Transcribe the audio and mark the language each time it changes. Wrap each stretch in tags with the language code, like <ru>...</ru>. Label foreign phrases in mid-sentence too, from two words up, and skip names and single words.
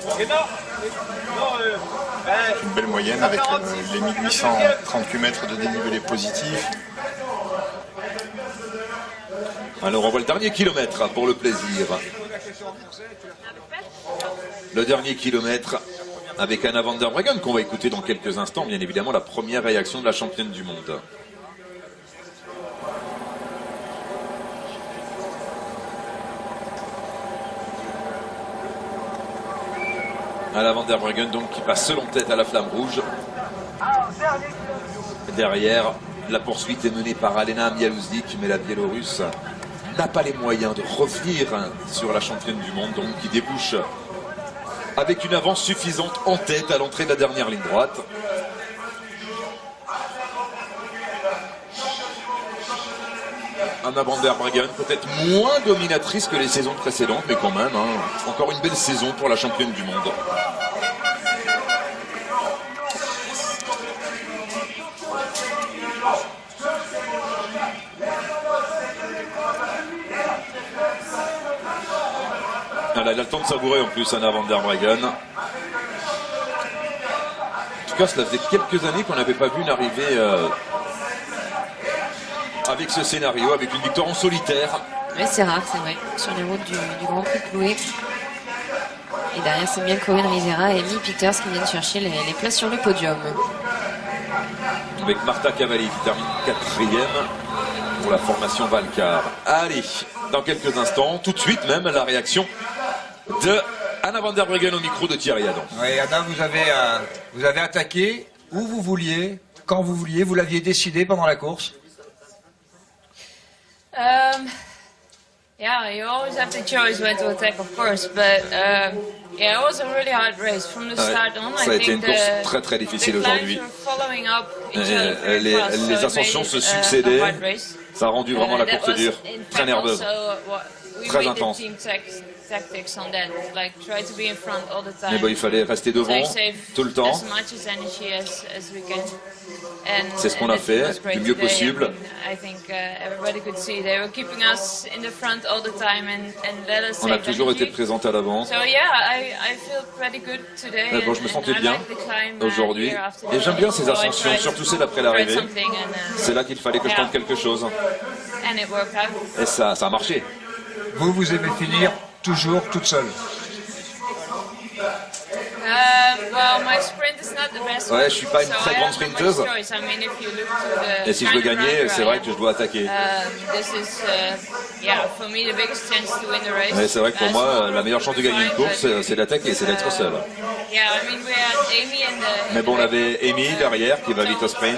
<fr>Une belle moyenne avec les 1838 mètres de dénivelé positif. Alors on voit le dernier kilomètre pour le plaisir. Le dernier kilomètre avec Anna van der Breggen qu'on va écouter dans quelques instants, bien évidemment la première réaction de la championne du monde. Anna van der Breggen donc qui passe selon tête à la flamme rouge. Derrière, la poursuite est menée par Alena Mialuzik, mais la Biélorusse n'a pas les moyens de revenir sur la championne du monde, donc qui débouche avec une avance suffisante en tête à l'entrée de la dernière ligne droite. Anna van der Breggen, peut-être moins dominatrice que les saisons précédentes, mais quand même, hein, encore une belle saison pour la championne du monde. Elle a le temps de savourer en plus Anna van der Breggen. En tout cas, cela faisait quelques années qu'on n'avait pas vu une arrivée avec ce scénario, avec une victoire en solitaire. Oui, c'est rare, c'est vrai, sur les routes du Grand Prix de Plouay. Et derrière, c'est bien Corinne Rivera et Amy Peters qui viennent chercher les places sur le podium. Avec Marta Cavalli qui termine 4e pour la formation Valcar. Allez, dans quelques instants, tout de suite même, la réaction de Anna van der Breggen au micro de Thierry Adam. Oui, Anna, vous avez attaqué où vous vouliez, quand vous vouliez, vous l'aviez décidé pendant la course?</fr> <en>Yeah, you always have to choose when to attack, of course, but yeah, it was a really hard race from the start on.</en> <fr>Ça a été une course très très difficile aujourd'hui. Les ascensions se succédaient. Ça a rendu vraiment la course dure, très nerveuse, très intense.</fr> <en>tactics on that. Like try to be in front all the time.</en> <fr>Mais bon, il fallait rester devant tout le temps.</fr> <en>As much as energy as we can.</en> <fr>C'est ce qu'on a fait du mieux possible.</fr> <en>I think everybody could see they were keeping us in the front all the time and let us.</en> <fr>On a toujours été présent à l'avant.</fr> <en>So yeah, I feel pretty good today.</en> <fr>Bon, je me sentais bien aujourd'hui. Et j'aime bien ces ascensions, surtout celles après l'arrivée. C'est là qu'il fallait que je tente quelque chose. Et ça a marché. Vous aimez finir toujours toute seule?</fr> <en>Well, my sprint is not the best.</en> <fr>Ouais, je suis pas une très grande sprinteuse. Et si je veux gagner, c'est vrai que je dois attaquer. Mais c'est vrai que pour moi, la meilleure chance de gagner une course, c'est d'attaquer, c'est d'être seul. Mais bon, on avait Amy derrière qui va vite au sprint.</fr>